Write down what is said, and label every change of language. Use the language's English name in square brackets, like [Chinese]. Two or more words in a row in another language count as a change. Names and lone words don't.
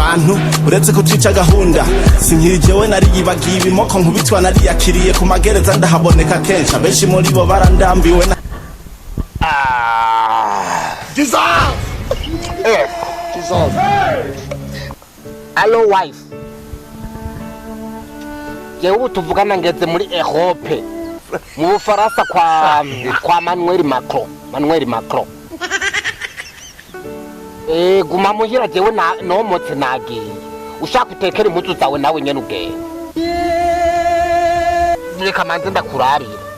[Rundi] abantu uretse kutwica gahunda sinkirijewe nariyibagiye ibimoko nkubitwa nariyakiriye ku magereza ndahaboneka kenshi abenshi muri bo barandambiwe na [English] Jesus! Jesus! Hello wife. [Rundi] Jewe tuvugana ngeze muri Europe. Mu Bufaransa kwa Manuel Macron. Guma muhira jewe no motse nagiye. Ushaka utekera impuzu zawe nawe nyene ugende. Reka manze ndakurabira.